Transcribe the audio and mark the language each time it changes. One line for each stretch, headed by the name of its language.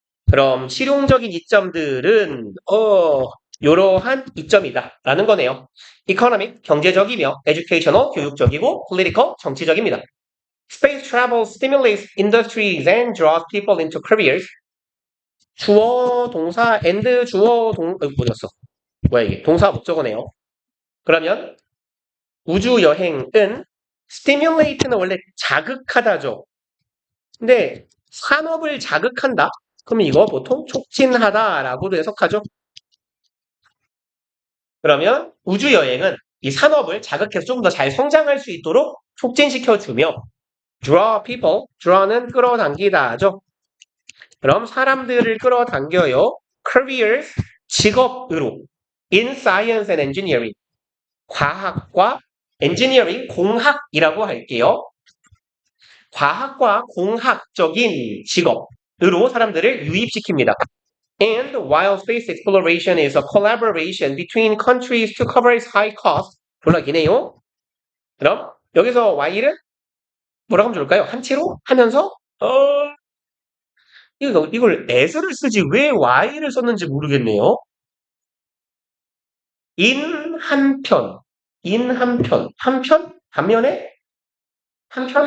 Korean: 그럼 실용적인 이점들은 이러한 이점이다 라는 거네요. Economic, 경제적이며 educational, 교육적이고 political, 정치적입니다.
English: Space travel stimulates industries and draws people into careers.
Korean: 주어, 동사, and 주어, 어디였어? 뭐야 이게? 동사 목적어네요. 그러면 우주 여행은 stimulate는 원래 자극하다죠. 근데 산업을 자극한다? 그럼 이거 보통 촉진하다라고도 해석하죠. 그러면 우주 여행은 이 산업을 자극해서 좀 더 잘 성장할 수 있도록 촉진시켜주며
English: draw people,
Korean: draw는 끌어당기다죠. 그럼 사람들을 끌어당겨요.
English: careers,
Korean: 직업으로
English: in science and engineering,
Korean: 과학과
English: engineering,
Korean: 공학이라고 할게요. 과학과 공학적인 직업으로 사람들을 유입시킵니다.
English: And while space exploration is a collaboration between countries to cover its high cost,
Korean: 졸라 기네요. 그럼 여기서 while은 뭐라고 하면 좋을까요? 한치로 하면서 이걸 as를 쓰지 왜 while을 썼는지 모르겠네요. in 한편, 한편, 반면에 한편